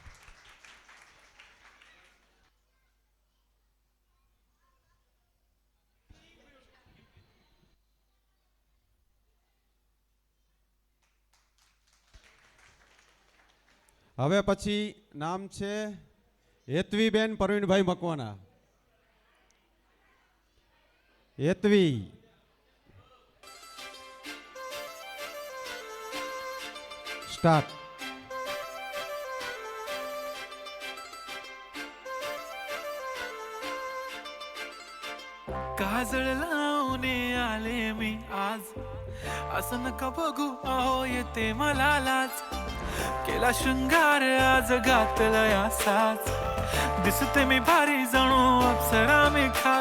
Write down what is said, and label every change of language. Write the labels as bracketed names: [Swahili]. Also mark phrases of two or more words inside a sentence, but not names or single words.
[Gujarati] હવે પછી નામ છે હેતવીબેન પ્રવીણભાઈ મકવાણા. હેતવી. સ્ટાર્ટ. [Marathi] काजळ लावणे आले मी आज, असं नका बघू अहो येते मला लाज. केला शृंगार आज घातला साज, दिसते मी भारी जणू अप्सरा मी खास.